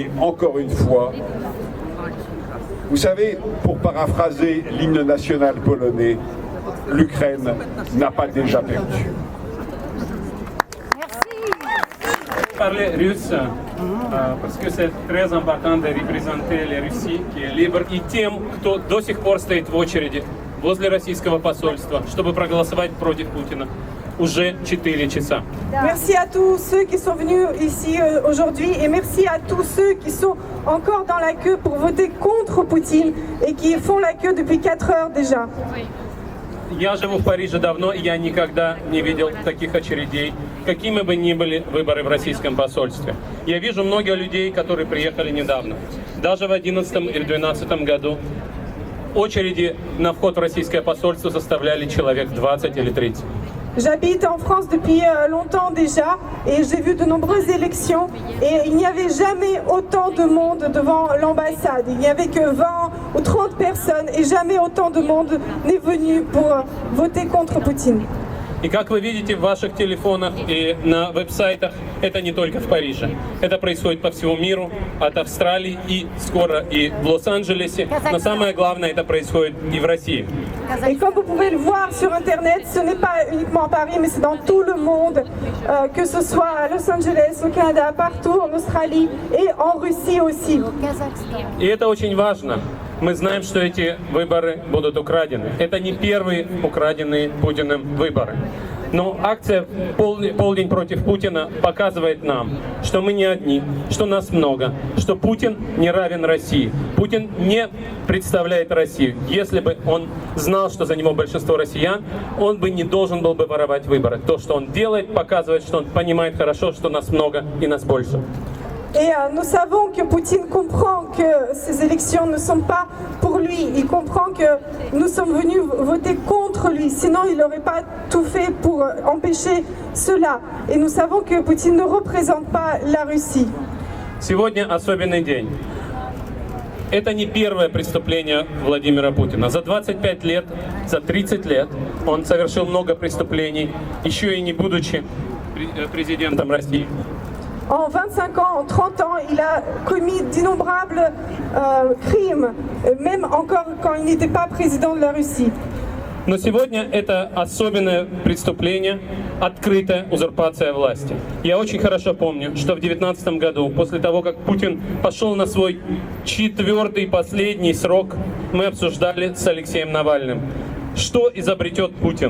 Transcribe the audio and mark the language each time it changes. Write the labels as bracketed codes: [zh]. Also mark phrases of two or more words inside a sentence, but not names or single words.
[fr] Et encore une fois, Vous savez, pour paraphraser l'hymne national polonais, l'Ukraine n'a pas déjà perdu. Parler russe, parce que c'est très important de représenter la Russie, qui est libre, [ru] и тем, кто до сих пор стоит в очереди возле российского посольства, чтобы проголосовать против Путина. Уже 4 часа. [fr] Merci à tous ceux qui sont venus ici aujourd'hui et merci à tous ceux qui sont encore dans la queue pour voter contre Poutine et qui font la queue depuis 4 heures déjà. [ru] Я живу в Париже давно, и я никогда не видел таких очередей, какими бы ни были выборы в российском посольстве. Я вижу много людей, которые приехали недавно. Даже в 2011 или 2012 году очереди на вход в российское посольство составляли человек 20 или 30. [fr] J'habite en France depuis longtemps déjà et j'ai vu de nombreuses élections et il n'y avait jamais autant de monde devant l'ambassade. Il n'y avait que 20 ou 30 personnes et jamais autant de monde n'est venu pour voter contre Poutine. [ru] И как вы видите в ваших телефонах и на веб-сайтах, это не только в Париже. Это происходит по всему миру, от Австралии и скоро и в Лос-Анджелесе. Но самое главное, это происходит и в России. [fr] Et comme vous pouvez le voir sur Internet, ce n'est pas uniquement à Paris, mais c'est dans tout le monde, que ce soit à Los Angeles, au Canada, partout, en Australie et en Russie aussi. [ru] И это очень важно. Мы знаем, что эти выборы будут украдены. Это не первые украденные Путиным выборы. Но акция «Полдень против Путина» показывает нам, что мы не одни, что нас много, что Путин не равен России. Путин не представляет Россию. Если бы он знал, что за него большинство россиян, он бы не должен был бы воровать выборы. То, что он делает, показывает, что он понимает хорошо, что нас много и нас больше. [fr] Et nous savons que Poutine comprend que ces élections ne sont pas pour lui. Il comprend que nous sommes venus voter contre lui. Sinon, il n'aurait pas tout fait pour empêcher cela. Et nous savons que Poutine ne représente pas la Russie. [ru] Сегодня особенный день. Это не первое преступление Владимира Путина. За 25 лет, за 30 лет он совершил много преступлений, еще и не будучи президентом России. [fr] En 25 ans, en 30 ans, il a commis d'innombrables crimes, même encore quand il n'était pas président de la Russie. [ru] Но сегодня это особенное преступление, открытая узурпация власти. Я очень хорошо помню, что в 2019 году, после того, как Путин пошел на свой 4-й последний срок, мы обсуждали с Алексеем Навальным, что изобретет Путин.